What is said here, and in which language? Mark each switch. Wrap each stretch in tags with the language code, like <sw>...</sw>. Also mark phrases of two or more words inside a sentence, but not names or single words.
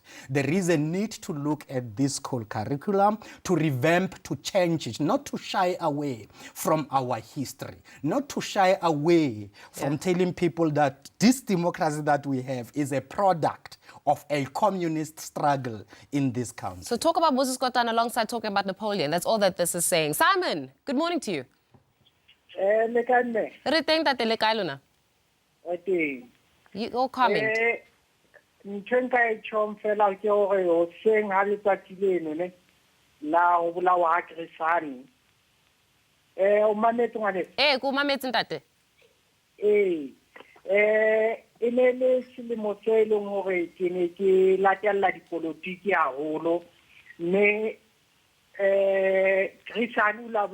<en>There is a need to look at this school curriculum, to revamp, to change it, not to shy away from our history, not to shy away from telling people that this democracy that we have is a product of a communist struggle in this country. So talk about Moses Kotane alongside talking about Napoleon. That's all that this is saying. Simon, good morning to you. You all comment.</en> <st>Ko mametse ntate. E ne le selemo se leng hore ke ne ke latella dipolotiki haholo mme Chris Hani la</st>